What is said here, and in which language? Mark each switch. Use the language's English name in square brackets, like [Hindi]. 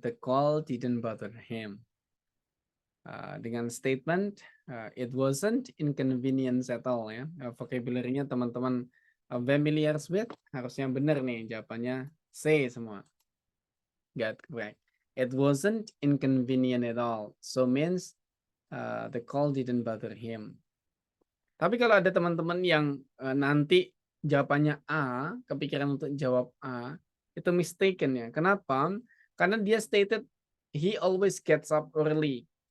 [English] The call didn't bother him. Dengan statement it wasn't inconvenience at all ya. [Indonesian] Vocabulary-nya teman-teman familiar with, harusnya benar nih jawabannya C semua. [English] Got correct. It wasn't inconvenient at all. So means the call didn't bother him. [Indonesian] Tapi kalau ada teman-teman yang nanti jawabannya A, kepikiran untuk jawab A, itu mistaken ya. Kenapa? [English] Karena dia stated he always gets up early.